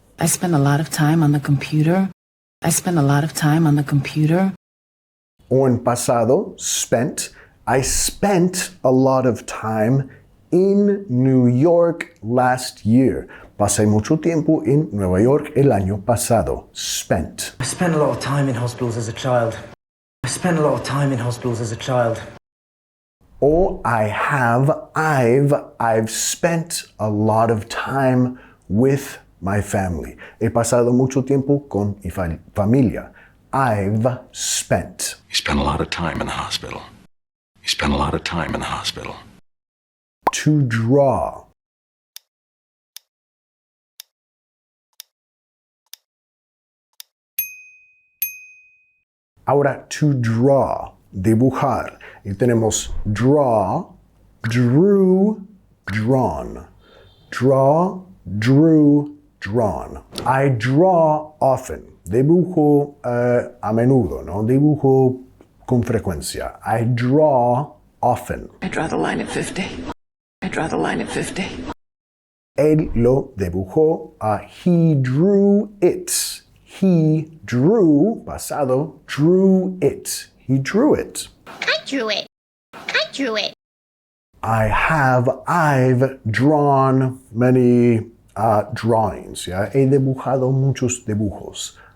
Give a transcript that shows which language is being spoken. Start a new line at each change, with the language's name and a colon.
English: I spend a lot of time on the computer. I spend a lot of time on the computer.
Spanish: O en pasado, spent.
English: I spent a lot of time in New York last year.
Spanish: Pasé mucho tiempo en Nueva York el año pasado.
English: Spent. I spent a lot of time in hospitals as a child. I spent a lot of time in hospitals as a child. O I've spent a lot of time with my family.
Spanish: He pasado mucho tiempo con mi familia.
English: I've spent. You spent a lot of time in the hospital. You spent a lot of time in the hospital. To draw.
Spanish: Ahora,
English: to draw,
Spanish: dibujar. Y tenemos
English: draw, drew, drawn. Draw, drew, drawn. I draw often.
Spanish: Dibujo a menudo, ¿no? Dibujo con frecuencia.
English: I draw often. I draw the line at 50. I draw the line at 50.
Spanish: Él lo dibujó.
English: He drew it. He drew, pasado, drew it. He drew it. I drew it. I drew it. I've drawn many drawings.
Spanish: ¿Ya? He dibujado muchos dibujos.